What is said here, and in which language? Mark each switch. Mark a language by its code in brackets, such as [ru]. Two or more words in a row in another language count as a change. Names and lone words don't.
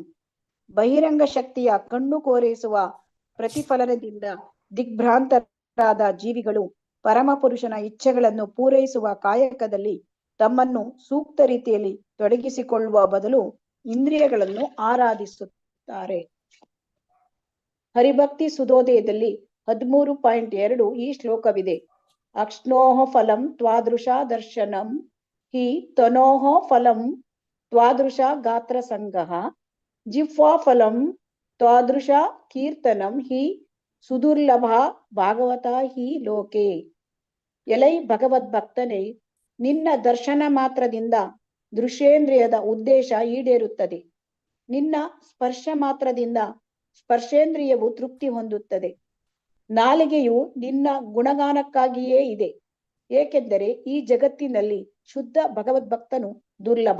[kn] ಬಹಿರಂಗ ಶಕ್ತಿಯ ಕಣ್ಣು ಕೋರೈಸುವ ಪ್ರತಿಫಲನದಿಂದ ದಿಗ್ಭ್ರಾಂತರಾದ ಜೀವಿಗಳು ಪರಮ ಪುರುಷನ ಇಚ್ಛೆಗಳನ್ನು ಪೂರೈಸುವ ಕಾಯಕದಲ್ಲಿ ತಮ್ಮನ್ನು ಸೂಕ್ತ ರೀತಿಯಲ್ಲಿ ತೊಡಗಿಸಿಕೊಳ್ಳುವ ಬದಲು ಇಂದ್ರಿಯಗಳನ್ನು ಆರಾಧಿಸುತ್ತಾರೆ. ಹರಿಭಕ್ತಿ ಸುಧೋದಯದಲ್ಲಿ 13.2 ಈ ಶ್ಲೋಕವಿದೆ. [sa] ಅಕ್ಷ್ಣೋಹ ಫಲಂ ತ್ವಾದೃಶ ದರ್ಶನಂ ಹಿ ತನೋಹ ಫಲಂ ತ್ವಾದೃಶ ಗಾತ್ರ ಸಂಗಃ ಜಿಹ್ವಾ ಫಲಂ ತ್ವಾದೃಶ ಕೀರ್ತನಂ ಹಿ ಸುದುರ್ಲಭ ಭಾಗವತ ಹಿ ಲೋಕೆ. [kn] ಎಲೈ ಭಗವದ್ಭಕ್ತನೇ, ನಿನ್ನ ದರ್ಶನ ಮಾತ್ರದಿಂದ ದೃಶ್ಯೇಂದ್ರಿಯದ ಉದ್ದೇಶ ಈಡೇರುತ್ತದೆ. ನಿನ್ನ ಸ್ಪರ್ಶ ಮಾತ್ರದಿಂದ ಸ್ಪರ್ಶೇಂದ್ರಿಯವು ತೃಪ್ತಿ ಹೊಂದುತ್ತದೆ. ನಾಲಿಗೆಯು ನಿನ್ನ ಗುಣಗಾನಕ್ಕಾಗಿಯೇ ಇದೆ, ಏಕೆಂದರೆ ಈ ಜಗತ್ತಿನಲ್ಲಿ ಶುದ್ಧ ಭಗವದ್ಭಕ್ತನು ದುರ್ಲಭ.